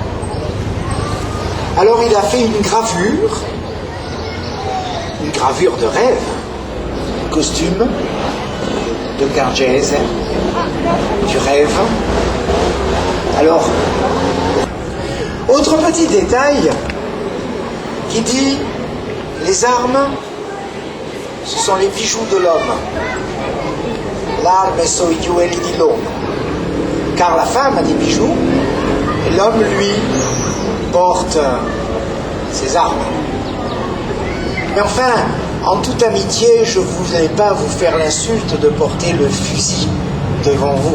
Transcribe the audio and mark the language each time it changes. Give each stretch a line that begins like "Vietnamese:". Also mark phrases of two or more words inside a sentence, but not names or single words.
French: Alors il a fait une gravure de rêve, costume de Cargèse, du rêve. Alors, autre petit détail qui dit les armes, ce sont les bijoux de l'homme.
Corsican: L'arme sono i gioielli di l'uomo.
French: Car la femme a des bijoux et l'homme, lui, porte ses armes. Mais enfin, en toute amitié, je ne voudrais pas vous faire l'insulte de porter le fusil devant vous.